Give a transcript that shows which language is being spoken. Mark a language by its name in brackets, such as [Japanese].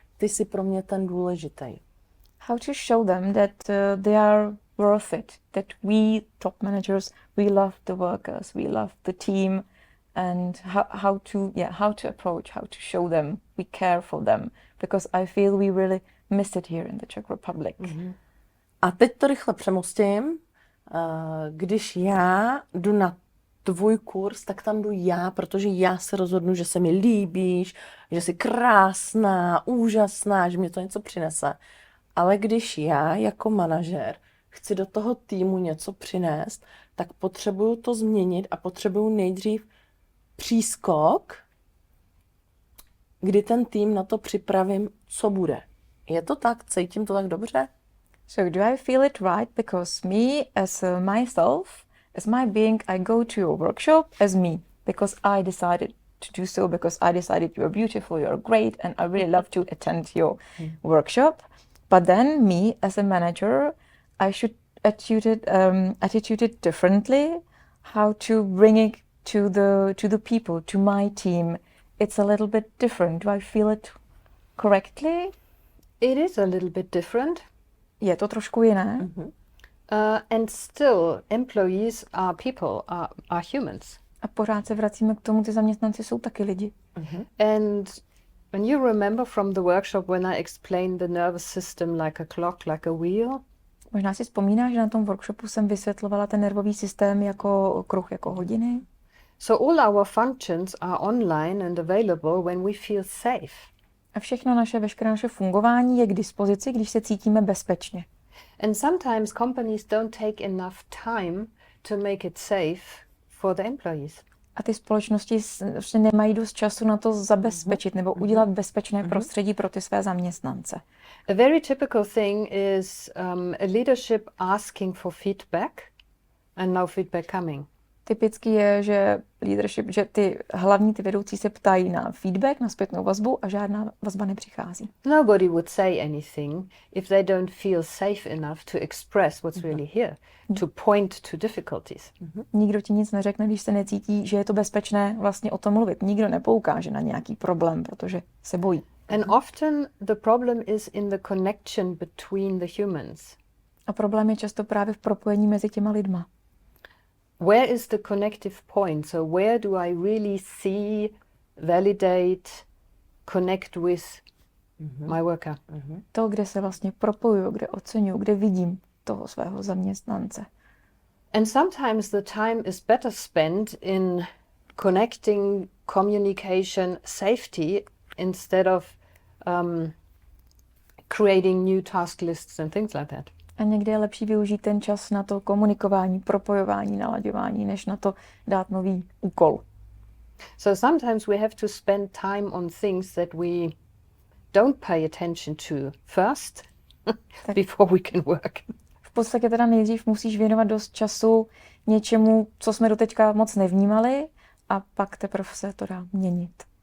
[Czech] Ty jsi pro mě ten důležitý. [English] How to show them that they are worth it, that we top managers, we love the workers, we love the team, and how to approach, how to show them we care for them, because I feel we really miss it here in the Czech Republic. [Czech] A teď to rychle přemostím. Když já jdu na tvůj kurz, tak tam jdu já, protože já se rozhodnu, že se mi líbíš, že jsi krásná, úžasná, že mě to něco přinese. Ale když já jako manažer chci do toho týmu něco přinést, tak potřebuju to změnit a potřebuju nejdřív přískok, kdy ten tým na to připravím, co bude. Je to tak? Cítím to tak dobře? [English] So do I feel it right? Because me as myself, as my being, I go to your workshop as me, because I decided to do so, because I decided you're beautiful, you're great, and I really love to attend your workshop. But then me as a manager, I should attitude it differently, how to bring it to the people, to my team. It's a little bit different. Do I feel it correctly? It is a little bit different. [Czech] Je to trošku jiné. [English] And still, employees are people, are humans. [Czech] A pořád se vracíme k tomu, ty zaměstnanci jsou taky lidi. [English] And when you remember from the workshop when I explained the nervous system like a clock, like a wheel. [Czech] Možná si vzpomínáš, že na tom workshopu jsem vysvětlovala ten nervový systém jako kruh, jako hodiny. [English] So all our functions are online and available when we feel safe. [Czech] A veškeré naše fungování je k dispozici, když se cítíme bezpečně. [English] And sometimes companies don't take enough time to make it safe for the employees. [Czech] A ty společnosti nemají dost času na to zabezpečit nebo udělat bezpečné prostředí pro ty své zaměstnance. [English] A very typical thing is a leadership asking for feedback and no feedback coming. [Czech] Typický je, že leadership, že ty vedoucí se ptají na feedback, na zpětnou vazbu a žádná vazba nepřichází. [English] Nobody would say anything if they don't feel safe enough to express what's really here, to point to difficulties. [Czech] Nikdo ti nic neřekne, když se necítí, že je to bezpečné vlastně o tom mluvit. Nikdo nepoukáže na nějaký problém, protože se bojí. [English] And often the problem is in the connection between the humans. [Czech] A problém je často právě v propojení mezi těma lidma. [English] Where is the connective point? So where do I really see, validate, connect with my worker? [Czech] To, kde se vlastně propojuju, kde oceňuju, kde vidím toho svého zaměstnance. [English] And sometimes the time is better spent in connecting, communication, safety instead of creating new task lists and things like that. [Czech] A někdy je lepší využít ten čas na to komunikování, propojování, nalaďování, než na to dát nový úkol. [English] So sometimes we have to spend time on things that we don't pay attention to first before we can work. [Czech] V podstatě teda nejdřív musíš věnovat dost času něčemu, co jsme doteďka moc nevnímali, a pak teprve se to dá měnit.